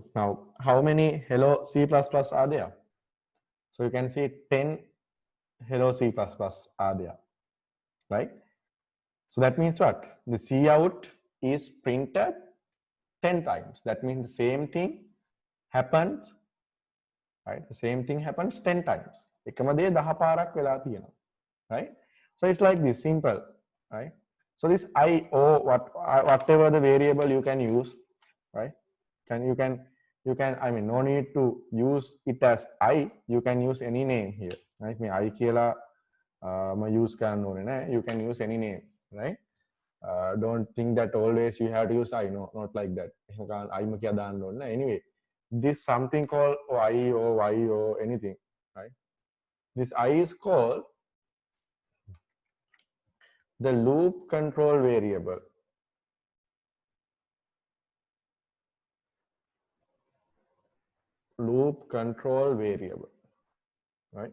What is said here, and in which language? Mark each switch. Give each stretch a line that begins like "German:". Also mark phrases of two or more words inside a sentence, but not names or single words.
English: Now, how many hello C++ are there? So you can see 10 hello C++ are there, right? So that means what? The cout is printed 10 times. That means the same thing happens, right? The same thing happens 10 times.
Sinhala: එකම දේ 10 පාරක් වෙලා තියෙනවා,
English: right? So it's like this, simple, right? So this I or whatever the variable you can use, right? You can I mean no need to use it as I, you can use any name here, right?
Sinhala: Me I කියලා use කරන්න ඕනේ නෑ,
English: you can use any name, right? Don't think that always you have to use I, no, not like that.
Sinhala: I කියලා දාන්න ඕනේ නෑ.
English: Anyway, this something called I or Y or anything, right? This I is called the loop control variable. Loop control variable, right?